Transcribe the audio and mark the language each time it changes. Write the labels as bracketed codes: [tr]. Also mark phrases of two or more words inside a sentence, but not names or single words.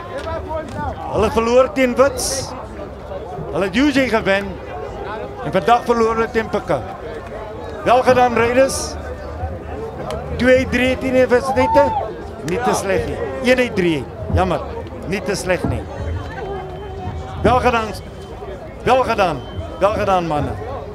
[af] Hulle verloor teen Wits. Hulle het UJ gewen en vandag verloor hulle teen Pakka. Wel gedaan Raiders. 2-3 teen universiteite. Nie te sleg nie. 1-3. Jammer, nie te sleg nie. Wel gedaan. Wel gedaan. Wel gedaan, mannen.